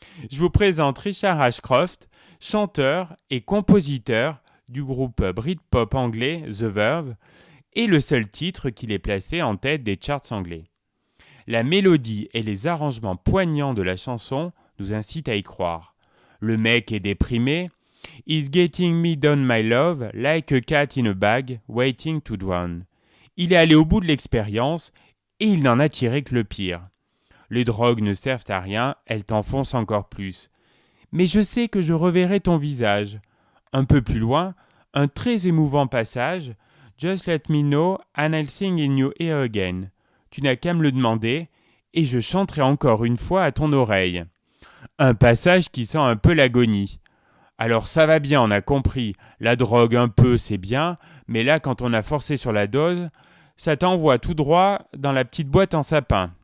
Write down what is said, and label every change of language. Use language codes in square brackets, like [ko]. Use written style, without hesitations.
[fr] Je vous présente Richard Ashcroft, chanteur et compositeur du groupe Britpop anglais The Verve, et le seul titre qui l'ait placé en tête des charts anglais. La mélodie et les arrangements poignants de la chanson nous incitent à y croire. Le mec est déprimé. [en] He's getting me down my love like a cat in a bag waiting to drown. [fr] Il est allé au bout de l'expérience et il n'en a tiré que le pire. Les drogues ne servent à rien, elles t'enfoncent encore plus. Mais je sais que je reverrai ton visage. Un peu plus loin, un très émouvant passage. [en] Just let me know and I'll sing in your ear again. [fr] Tu n'as qu'à me le demander et je chanterai encore une fois à ton oreille. Un passage qui sent un peu l'agonie. Alors ça va bien, on a compris. La drogue un peu, c'est bien, mais là quand on a forcé sur la dose, ça t'envoie tout droit dans la petite boîte en sapin.